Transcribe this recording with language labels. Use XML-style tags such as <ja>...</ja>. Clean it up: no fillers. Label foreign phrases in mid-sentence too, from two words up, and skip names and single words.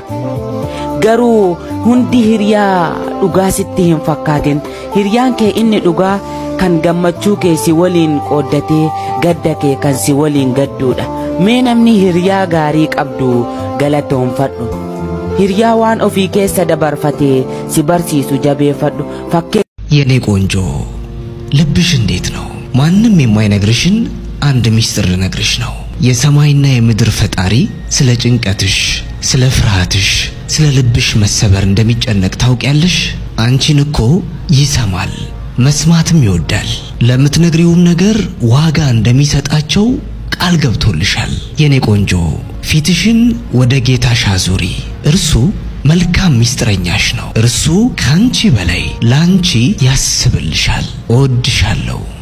<om>Garuu hundi hiriyaa dhugaa sitti hin fakkaatin hiriyaan kee inni dhugaa kan gammachuu kee si waliin qooddatee gadda kee kan si waliin gadduudha mee namni hiriyaa gaarii qabdu galatoonfadhu hiriyaa waan ofii keessa dabarfatee si barsiisu jabeeffadhu fakkee</om> <am>የኔ ቆንጆ ልብሽ እንዴት ነው ማንም የማይነግርሽን አንድ ሚስጥር ልነግርሽ ነው የሰማይና የምድር ፈጣሪ ስለ ጭንቀትሽ ስለ ፍርሃትሽ ስለ ልብሽ መሰበር እንደሚጨነቅ ታውቂያለሽ አንቺን እኮ ይሰማል መስማትም ይወዳል ለምትነግሪውም ነገር ዋጋ እንደሚሰጣቸው ቃል ገብቶልሻል የኔ ቆንጆ ፊትሽን ወደ ጌታሽ አዙሪ እርሱ መልካም ሚስጥረኛሽ ነው እርሱ ካንቺ በላይ ላንቺ ያስብልሻል እወድሻለሁ</am>